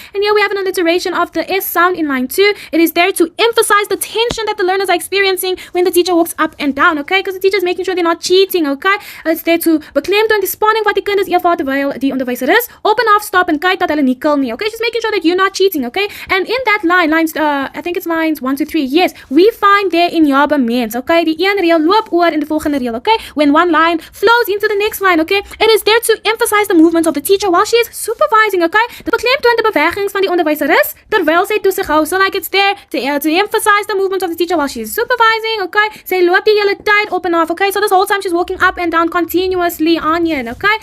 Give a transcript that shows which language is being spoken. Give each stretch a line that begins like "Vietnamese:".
English: And here we have an alliteration of the S sound in line 2. It is there to emphasize the tension that the learners are experiencing when the teacher walks up and down, okay? Because the teacher is making sure they're not cheating, okay? It's there to
Afrikaans: beklemtoon die spanning wat die kinders ervaar terwyl die onderwyseres op en af stap en kyk dat hulle nie kil nie, okay?
English: She's making sure that you're not cheating, okay? And in that I think it's lines 1 to 3, yes, we find there in jabements, okay?
Afrikaans: Die een reël loop oor in die volgende reël, okay?
English: When one line flows into the next line, okay? It is there to emphasize the movements of the teacher while she is supervising, okay?
Afrikaans: Dit beklemtoon die bewegings van die onderwyseres terwyl sy toesig hou.
English: So like it's there to emphasize the movements of the teacher while she is supervising, okay?
Afrikaans: Sy loop die hele tyd op en af,
English: okay? So this whole time she's walking up and down continuously on here, okay?